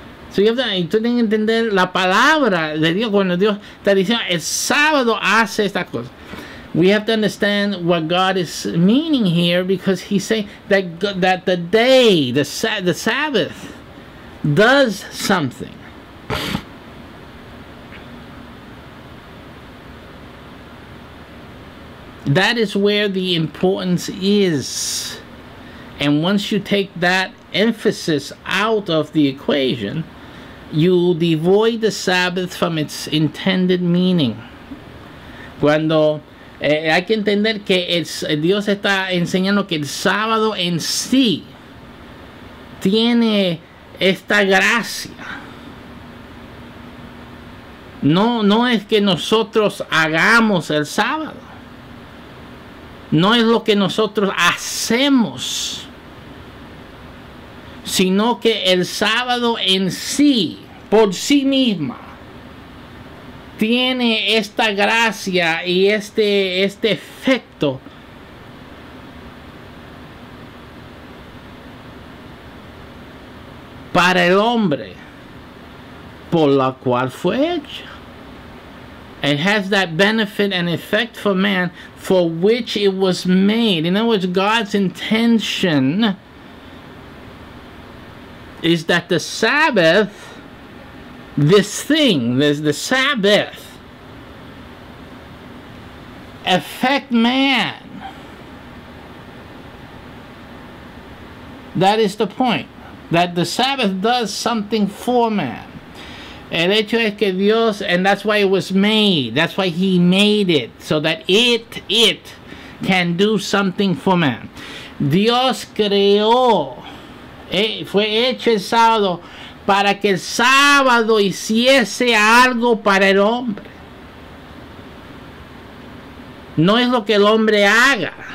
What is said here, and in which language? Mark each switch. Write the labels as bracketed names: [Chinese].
[Spanish] So tú tienes que entender la palabra de Dios cuando Dios está diciendo el sábado hace esta cosa. [English] We have to understand what God is meaning here, because He's saying that the day, the Sabbath, does something. That is where the importance is. And once you take that emphasis out of the equation, you devoid the Sabbath from its intended meaning. [Spanish] Cuando hay que entender que Dios está enseñando que el sábado en sí tiene esta gracia. No es que nosotros hagamos el sábado. No es lo que nosotros hacemos. Sino que el sábado en sí, por sí misma, tiene esta gracia y este efecto para el hombre por la cual fue hecho. [English] It has that benefit and effect for man for which it was made. In other words, God's intention is that the Sabbath, this thing, the Sabbath, affect man. That is the point. That the Sabbath does something for man. [Spanish] El hecho es que Dios, [English] and that's why it was made. That's why He made it, so that it can do something for man. [Spanish] Dios creó, fue hecho el sábado para que el sábado hiciese algo para el hombre. No es lo que el hombre haga.